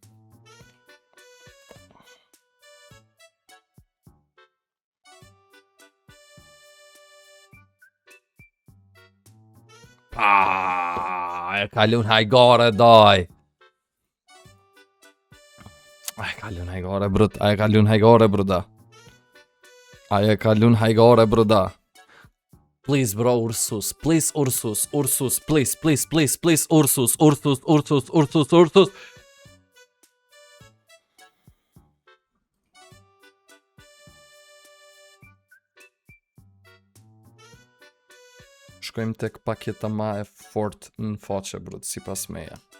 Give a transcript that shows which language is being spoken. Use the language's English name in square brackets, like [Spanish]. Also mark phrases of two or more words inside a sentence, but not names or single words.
[Albanian] E kalun hajgare, daj. E kalun hajgare, brut. E kalun hajgare, bruda. E kalun hajgare, bruda. [English] Please, bro, Ursus. Please, Ursus. Ursus, please, please, please, please, Ursus, Ursus, Ursus, Ursus, Ursus. [Albanian] Shkojmë tek paketa ma e fort në faqe, brut, si pas meja.